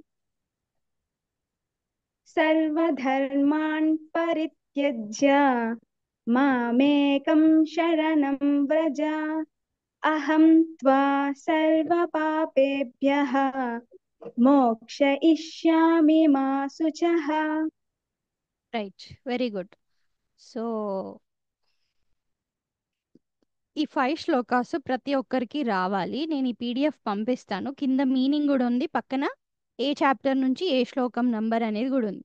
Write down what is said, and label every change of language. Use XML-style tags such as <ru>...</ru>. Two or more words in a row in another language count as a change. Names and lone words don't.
<sa>सर्वधर्मान् परित्यज्य मामेकं शरणं व्रज अहं त्वा सर्वपापेभ्यः मोक्षयिष्यामि मा शुचः.</sa> <te>రైట్,</te> <en>very good.</en> <te>సో ఈ 5 శ్లోకాస్ ప్రతి ఒక్కరికి రావాలి. నేను ఈ పీడిఎఫ్ పంపిస్తాను. కింద మీనింగ్ కూడా ఉంది, పక్కన ఏ చాప్టర్ నుంచి ఏ శ్లోకం నంబర్ అనేది కూడా ఉంది.</te>